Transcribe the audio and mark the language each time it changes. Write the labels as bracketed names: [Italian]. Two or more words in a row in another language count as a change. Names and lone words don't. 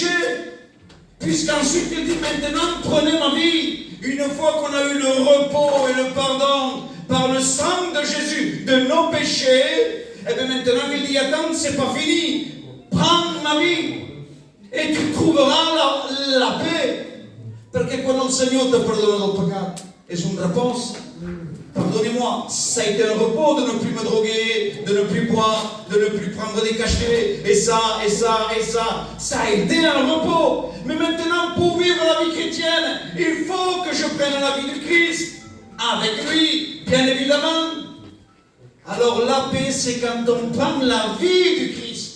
[French] Puisqu'ensuite, il dit maintenant prenez ma vie. Une fois qu'on a eu le repos et le pardon par le sang de Jésus de nos péchés, et bien maintenant il dit attends, c'est pas fini, prends ma vie et tu trouveras la paix. [Italian] Perché quando il Signore ti perdona del peccato è una risposta. [French] Pardonnez-moi, ça a été un repos de ne plus me droguer, de ne plus boire, de ne plus prendre des cachets, et ça. Ça a été un repos. Mais maintenant, pour vivre la vie chrétienne, il faut que je prenne la vie du Christ. Avec lui, bien évidemment. Alors la paix, c'est quand on prend la vie du Christ.